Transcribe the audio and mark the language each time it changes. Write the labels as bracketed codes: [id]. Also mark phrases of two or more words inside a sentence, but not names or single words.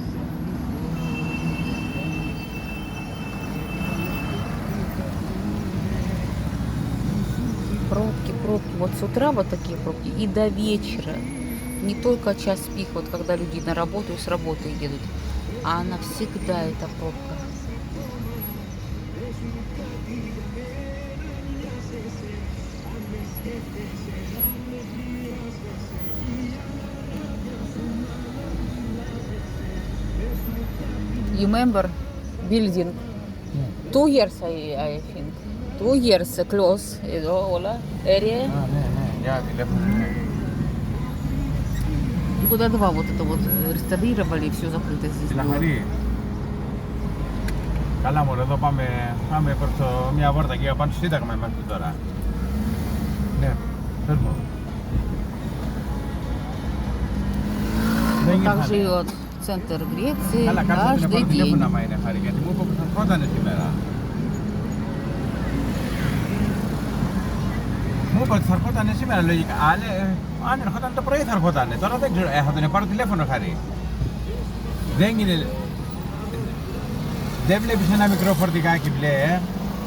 [ru] Пробки, пробки. Вот с утра вот такие пробки и до вечера. Не только час пик, вот когда люди на работу и с работы едут, а она всегда эта пробка. [en] You remember building? 2 years, I think. 2 years close, all area. [ru] Я телефон. И года 2 вот это вот реставрировали, и все закрыто здесь было. [el] Καλά μωρέ, εδώ πάμε προς μια βόρτα και πάνω στο Σύνταγμα είμαστε τώρα. Ναι, πες μου. [ru] Вот так живет центр Греции [el] Καλά, κάτσε να πάρω [ru] каждый [el] τηλέφωνο [ru] день. [el] άμα είναι χάρη, γιατί μου είπε πως θα ερχότανε σήμερα. Μου είπε ότι θα ερχότανε σήμερα λογικά. Αν ερχόταν το πρωί θα ερχότανε. Τώρα δεν ξέρω, θα τον πάρω τηλέφωνο χάρη. Δεν είναι... Δεν βλέπεις ένα μικρό φορτηγάκι μπλε,